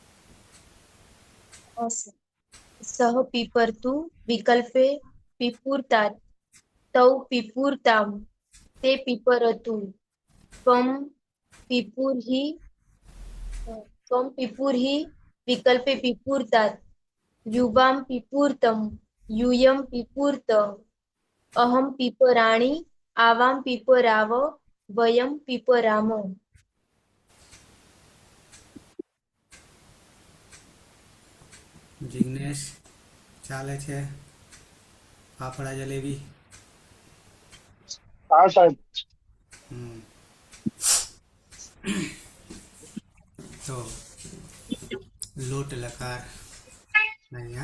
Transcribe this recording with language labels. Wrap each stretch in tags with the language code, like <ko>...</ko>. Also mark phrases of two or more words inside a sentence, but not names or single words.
<sa>सः पिपर्तु विकल्पे पिपुर्तात् तौ पिपुर्तां ते पिपरतु त्वं पिपुर्हि विकल्पे पिपुर्तात् युवां पिपुर्तं यूयं पिपुर्त. अहं पिपराणि आवां पिपराव वयं पिपराम.</sa> <gu>જિગ્નેશ ચાલે છે. ફાફડા જલેબી.</gu> <hi>हाँ साहब.</hi> <gu>તો લોટ લકાર અહીંયા</gu>